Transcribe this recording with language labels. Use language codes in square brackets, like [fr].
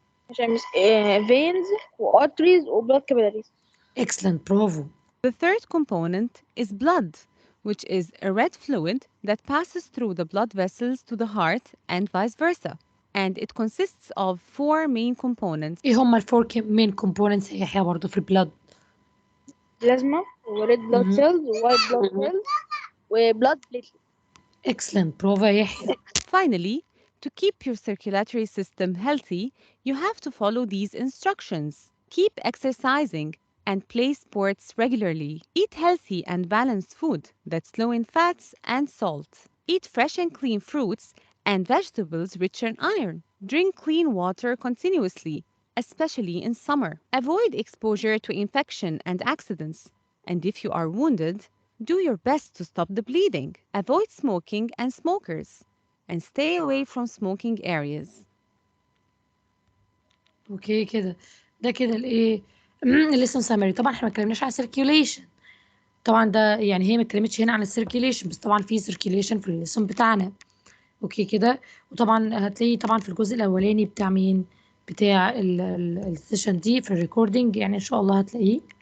[ar] عشان [en] veins arteries blood capillaries. Excellent, bravo. The third component is blood, which is a red fluid that passes through the blood vessels to the heart and vice versa. And it consists of 4 main components. [ar] ايه هما [en] الفور main components [ar] يا يحيى برضه في [en] البلاد؟ plasma red blood cells white blood cells blood platelets. Excellent, [ar] برافو يا يحيى. [en] Finally, to keep your circulatory system healthy, you have to follow these instructions. Keep exercising and play sports regularly. Eat healthy and balanced food that's low in fats and salt. Eat fresh and clean fruits and vegetables rich in iron. Drink clean water continuously, especially in summer. Avoid exposure to infection and accidents. And if you are wounded, do your best to stop the bleeding. Avoid smoking and smokers. And stay away from smoking areas. [ar] اوكي كده ده كده الايه [en] الليسن سامري. [ar] طبعا احنا ما اتكلمناش عن السيركيوليشن. طبعا ده يعني هي ما اتكلمتش هنا عن السيركيوليشن، بس طبعا في سيركيوليشن في الليسن بتاعنا. اوكي كده. وطبعا هتلاقي طبعا في الجزء الاولاني بتاع مين، بتاع السيشن دي في الريكوردينج، يعني ان شاء الله هتلاقيه.